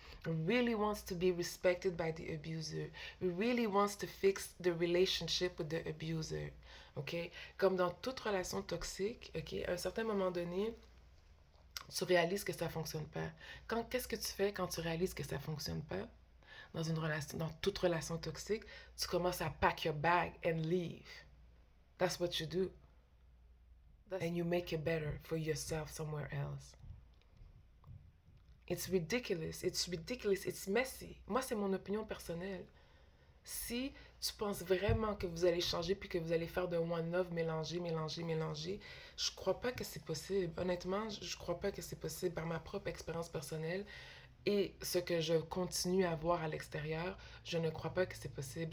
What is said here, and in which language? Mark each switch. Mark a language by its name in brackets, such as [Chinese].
[English] Really wants to be respected by the abuser. Really wants to fix the relationship with the abuser. OK? [French] Comme dans toute relation toxique, OK, à un certain moment donné, tu réalises que ça ne fonctionne pas. Qu'est-ce que tu fais quand tu réalises que ça ne fonctionne pas? Dans une relation, dans toute relation toxique, tu commences à [English] pack your bag and leave. That's what you do. And you make it better for yourself somewhere else. It's ridiculous. It's ridiculous. It's messy. [French] Moi, c'est mon opinion personnelle. Si tu penses vraiment que vous allez changer puis que vous allez faire de [English] one love, [French] mélanger, je crois pas que c'est possible. Honnêtement, je crois pas que c'est possible par ma propre expérience personnelle et ce que je continue à voir à l'extérieur, je ne crois pas que c'est possible.